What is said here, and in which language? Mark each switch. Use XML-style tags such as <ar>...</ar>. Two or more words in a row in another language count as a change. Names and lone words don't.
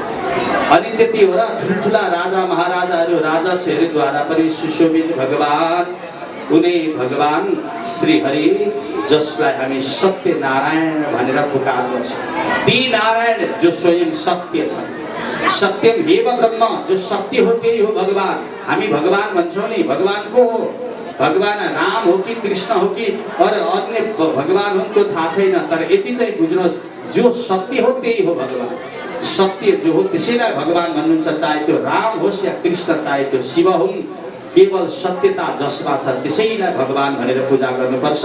<ne>अनि त्यति हो र ठुल्ठुला राजा महाराजाहरू राजसहरूद्वारा पनि सुशोभित भगवान, उनी भगवान श्री हरि, जसलाई हामी सत्यनारायण भनेर पुकार्दछौँ। ती नारायण जो स्वयं सत्य छ।</ne> <sa>सत्यम हेव ब्रह्म,</sa> <ne>जो सत्य हो त्यही हो भगवान। हामी भगवान भन्छौँ नि, भगवान को हो? भगवान राम हो कि कृष्ण हो कि अरू अन्य भगवान हो त्यो थाहा छैन। तर यति चाहिँ बुझ्नुहोस्, जो सत्य हो त्यही हो भगवान। सत्य जो हो त्यसैलाई भगवान भन्नुहुन्छ। चाहे त्यो राम होस् या कृष्ण, चाहे त्यो शिव हुन्, केवल सत्यता जसमा छ त्यसैलाई भगवान भनेर पूजा गर्नुपर्छ।</ne>